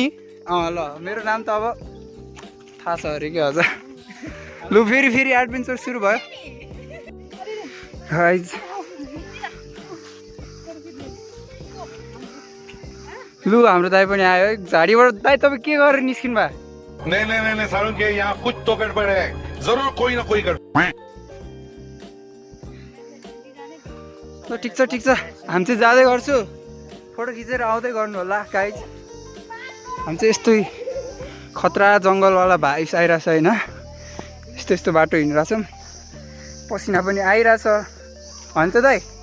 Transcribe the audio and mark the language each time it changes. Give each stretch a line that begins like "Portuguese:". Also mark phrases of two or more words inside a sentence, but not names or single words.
Nepali: ल मेरो नाम त अब थाहा छ अरे कि हजुर। लु फेरि एडभेन्चर सुरु भयो गाइज। लु हाम्रो दाइ पनि आयो है झाडीबाट। दाइ तपाईँ के गरेर निस्किनु भयो?
Hindi: नहीं सारुण के यहाँ कुछ तो गड़बड़ है, जरूर कोई ना कोई गड़बड़।
Nepali: ल ठिक छ हामी चाहिँ जाँदै गर्छु। फोटो खिचेर आउँदै गर्नु होला गाइज। हामी चाहिँ यस्तै खतरा जङ्गलवाला भाइस आइरहेछ होइन। यस्तो बाटो हिँडिरहेछ, पसिना पनि आइरहेछ भन्छ दाइ।